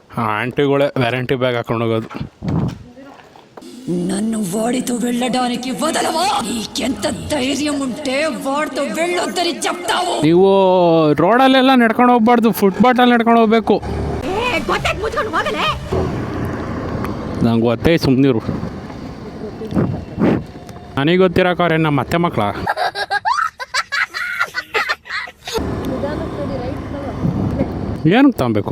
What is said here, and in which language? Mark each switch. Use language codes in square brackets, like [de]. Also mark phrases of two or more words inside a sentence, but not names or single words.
[kn] ఆంటీಗಳೇ వ్యారంటీ బ్యాగ్ ಹಾಕೊಂಡು ಹೋಗೋದು. [te] నన్ను వాడితో వెళ్ళడానికి వదలవా? నీకెంత ధైర్యం ఉంటే వాడితో వెళ్ళొద్దని చెప్తావు? [kn] ನೀವು ರೋಡಲ್ಲೆಲ್ಲ ನಡ್ಕೊಂಡು ಹೋಗ್ಬಾರ್ದು, ಫುಟ್ಪಾತಲ್ಲಿ ನಡ್ಕೊಂಡು ಹೋಗ್ಬೇಕು. ನಂಗೆ ಗೊತ್ತೇ, ಸುಮ್ಮನಿರು. ನನಗೆ ಗೊತ್ತಿರೋಕವ್ರೆ ನಮ್ಮ ಅತ್ತೆ ಮಕ್ಕಳ. ಏನಕ್ಕೆ ತಗೊಬೇಕು?